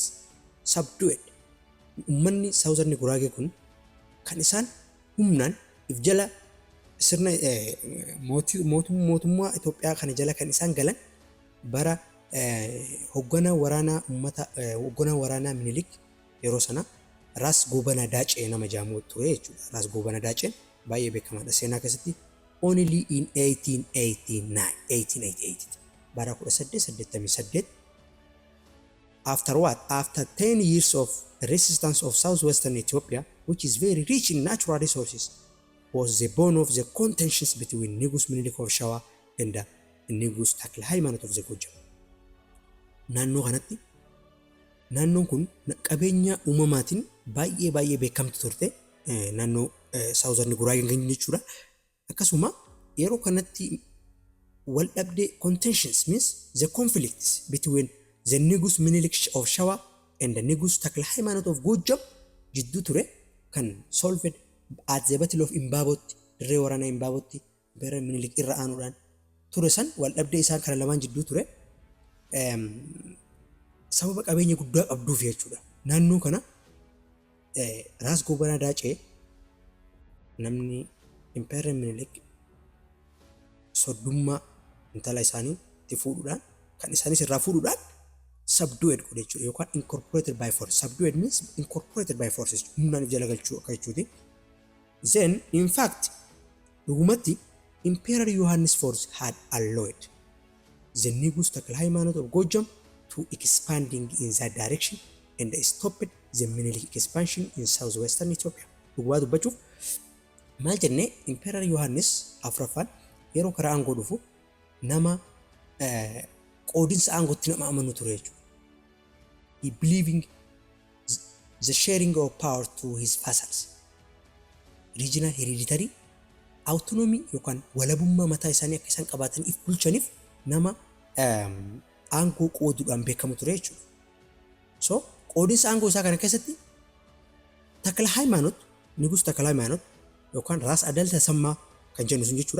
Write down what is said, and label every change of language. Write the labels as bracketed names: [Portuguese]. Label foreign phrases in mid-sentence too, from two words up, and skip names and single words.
[English] Subdued. [Oromo] Ummanni Southern Gurage kun kan isaan humnaan if jala sirna mootummaa Itoophiyaa kana jala kan isaan galan bara hoogganaa waraanaa Menelik yeroo sana Ras Gobana Dace nama jaamu ture jechuudha. Ras Gobana Dace baay'ee beekamaadha seenaa keessatti. [English] Only in 1888 bara 1888. After what? After 10 years of resistance of southwestern Ethiopia, which is very rich in natural resources, was the bone of the contentions between Nigus Menelik of Shawa and the Nigus Takle Haymanot of the Gojam. [Oromo] Naannoo kanatti naannoon kun qabeenya uumamaatiin baay'ee beekamtu turte naannoo Southern Gurage kan jechuudha. Akkasuma yeroo kanatti wal dhabdee [English] contentions means the conflicts between the Nigus Menelik of Shawa and the Nigus Takle Haymanot of Gojam [Oromo] jidduu ture kan [English] solved at the Battle of Imbabotti, [Oromo] dirree waraanaa Imbabotti Emperor Menelik irra aanuudhaan ture san wal dhabdee isaan kana lamaan jidduu ture. Sababa qabeenya guddaa qabduuf jechuudha. Naannoo kana Ras Gobana Dace namni Emperor Menelik soddummaa intala isaanii itti fuudhuudhaan kan isaanis irraa fuudhuudhaan subdued godhe jechuudha yookaan [English] incorporated by force. Subdued means incorporated by forces. [Oromo] Humnaan jala galchuu akka jechuuti. [English] Then in fact dhugumatti Emperor Yohannes IV had allowed the Negus Taklahaimanot of Gojam to expanding in that direction and stopped the Menelik expansion in southwestern Ethiopia. [Oromo] Dhuguma dubbachuuf maal jenne Emperor Yohannes afraffaan yeroo karaa aangoo dhufu nama qoodinsa aangootti nama amanu ture jechuudha. [English] He believing the sharing of power to his vassals. Regional hereditary autonomy [Oromo] yookaan walabummaa mataa isaanii akka isaan qabaatan if bulchaniif nama aangoo qooduudhaan beekamu ture jechuudha. So qoodinsa aangoo isaa kana keessatti Takla Haymanot, Nigus Takla Haymanot yookaan Ras Adal Tasammaa kan jennu sun jechuudha.